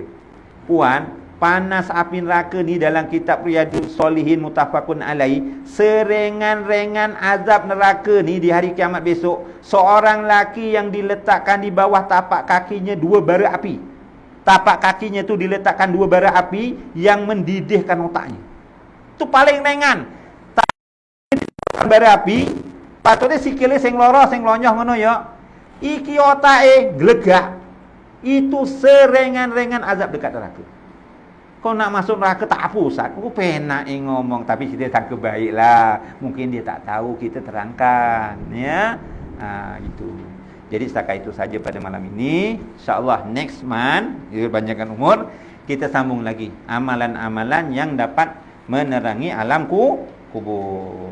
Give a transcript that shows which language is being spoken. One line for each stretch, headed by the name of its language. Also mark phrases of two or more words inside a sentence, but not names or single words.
Malay: Puan, panas api neraka ni dalam kitab Riyadhus Shalihin
Arabic: muttafaqun alaih,
Malay: serengan-rengan azab neraka ni di hari kiamat besok, seorang laki yang diletakkan di bawah tapak kakinya 2 bara api. Tapak kakinya tu diletakkan 2 bara api yang mendidihkan otaknya. Tu paling ringan. Bara api, patutnya
Javanese: sikile sing loro sing lonyoh ngono ya. Iki otake glegak.
Malay: Itu serengan-rengan azab dekat neraka. Kau nak masuk neraka tak apa Ustaz.
Javanese: Aku penak ngomong,
Malay: tapi kita sangka baiklah. Mungkin dia tak tahu, kita terangkan ya. Itu. Jadi setakat itu saja pada malam ini. InsyaAllah
English: next month,
Malay: banyakkan umur, kita sambung lagi amalan-amalan yang dapat menerangi alam kubur.